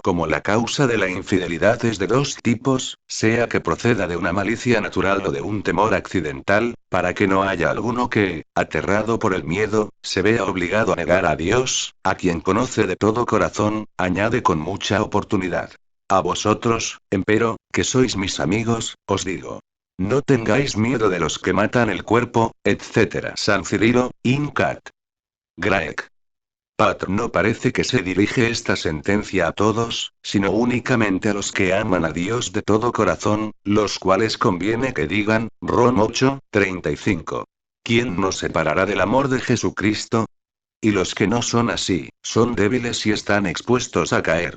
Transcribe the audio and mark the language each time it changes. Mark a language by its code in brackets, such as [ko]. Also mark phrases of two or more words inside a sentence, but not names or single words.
[es] Como la causa de la infidelidad es de 2 tipos, sea que proceda de una malicia natural o de un temor accidental, para que no haya alguno que, aterrado por el miedo, se vea obligado a negar a Dios, a quien conoce de todo corazón, añade con mucha oportunidad. A vosotros, empero, que sois mis amigos, os digo. No tengáis miedo de los que matan el cuerpo, etc. San Cirilo, [la] Incat. Graec. [es] Patr no parece que se dirige esta sentencia a todos, sino únicamente a los que aman a Dios de todo corazón, los cuales conviene que digan, Rom 8, 35. ¿Quién nos separará del amor de Jesucristo? Y los que no son así, son débiles y están expuestos a caer.